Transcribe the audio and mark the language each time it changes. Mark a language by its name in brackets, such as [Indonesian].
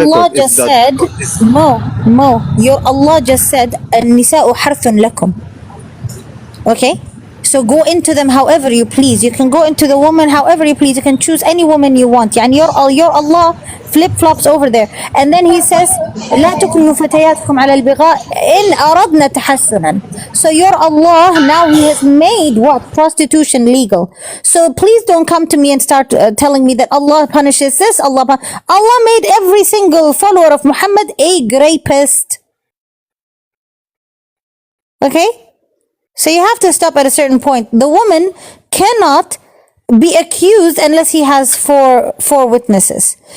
[English] Allah record is that. said, Mo, your Allah just said, [Arabic] النساء حرث لكم. [English] Okay? So go into them however you please. You can go into the woman however you please. You can choose any woman you want. يعني your Allah flip-flops over there. And then he says, [Arabic] لا تكرهوا فتياتكم على البغاء إن أردنا تحسنا. [English] So your Allah, now he has made what? Prostitution legal. So please don't come to me and start telling me that Allah punishes this. Allah made every single follower of Muhammad a rapist. Okay? So you have to stop at a certain point. The woman cannot be accused unless he has four witnesses.